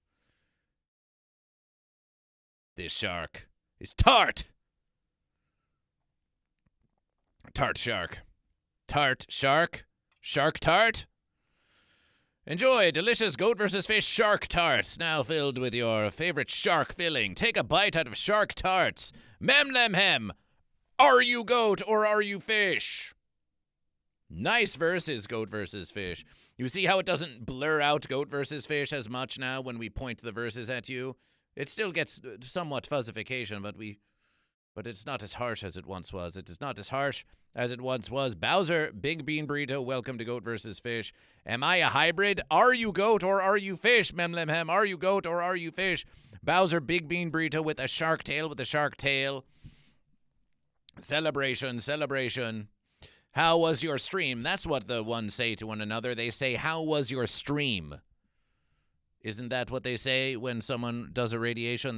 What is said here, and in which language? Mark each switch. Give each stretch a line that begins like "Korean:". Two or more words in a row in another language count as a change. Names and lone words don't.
English: This shark is tart. Tart shark. Tart shark. Shark tart. Enjoy delicious Goat versus Fish shark tarts, now filled with your favorite shark filling. Take a bite out of shark tarts. Mem lem hem. Are you goat or are you fish? Nice verses, Goat versus Fish. You see how it doesn't blur out Goat versus Fish as much now when we point the verses at you? It still gets somewhat fuzzification, but it's not as harsh as it once was. It is not as harsh as it once was. Bowser, Big Bean Burrito, welcome to Goat versus Fish. Am I a hybrid? Are you goat or are you fish? Mem lem hem. Are you goat or are you fish? Bowser, Big Bean Burrito with a shark tail, Celebration, celebration. How was your stream? That's what the ones say to one another. They say, how was your stream? Isn't that what they say when someone does a radiation?